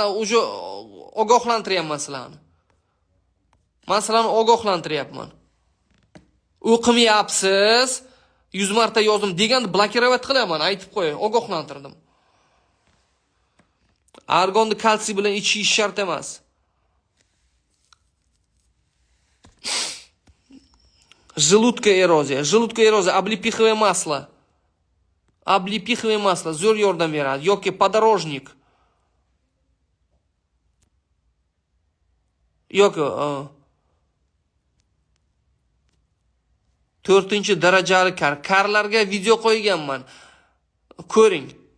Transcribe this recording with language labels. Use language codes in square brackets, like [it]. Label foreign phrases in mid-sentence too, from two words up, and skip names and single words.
[uz] Uje ogohlantiryapman sizlarni. Men sizlarni ogohlantiryapman. O'qimayapsiz, 100 marta yozdim deganda blokirovat qilaman, aytib qo'yay, ogohlantirdim. Argonni kalsiy bilan ichish shart emas. [ru] Желудка эрозия. Облепиховое масло. Облепиховое масло. [uz] Zo'r yordam beradi. Yoki подорожник. Yoki 4-darajali kar. Karlarga video qo'yganman. Ko'ring.